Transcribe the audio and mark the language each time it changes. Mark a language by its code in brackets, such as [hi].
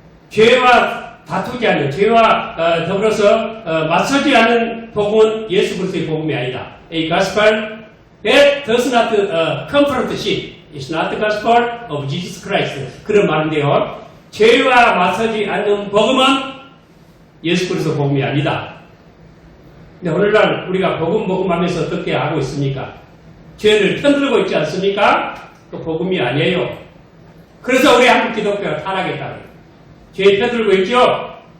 [ko] 죄와 다투지 않는, 죄와 더불어서 맞서지 않는 복음은 예수 그리스도의 복음이 아니다. [en] A gospel that does not confront sin is not the gospel of Jesus Christ. [ko] 그런 말인데요. 죄와 맞서지 않는 복음은 예수 그리스도 복음이 아니다. 근데 오늘날 우리가 복음하면서 어떻게 하고 있습니까? 죄를 편들고 있지 않습니까? 그 복음이 아니에요. 그래서 우리 한국 기독교가 타락했다고요. 죄 편들고 있죠?